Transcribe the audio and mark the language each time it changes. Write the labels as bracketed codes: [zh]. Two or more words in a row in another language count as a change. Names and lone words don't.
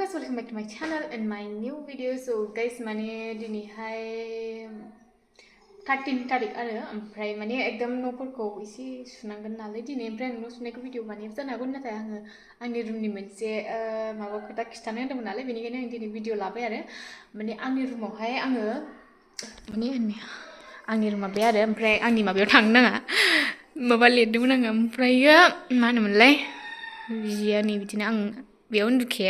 [en] welcome back to my channel and my new video. So guys, [brx] माने दिनैहाय 13 तारिख आरो ओमफ्राय माने एकदम न'फोरखौ एसे सुनांगोन नालाय दिनै ओमफ्राय आं न' सुनायखौ भिडिअ बानायनो जानो हागौ नाथाय आङो आंनि रुमनि मोनसे माबा खोथा खिथानो होदोंमोन नालाय बेनिखायनो आं दिनै भिडिअ लाबाय आरो माने आंनि रुमावहाय आङो माने आंनि रुमा बे आरो ओमफ्राय आंनि माबायाव थांनो नाङा माबा लिरदोंमोन आङो ओमफ्रायो मा होनोमोनलाय जिया नै बिदिनो आं बेयाव उन्दुखाया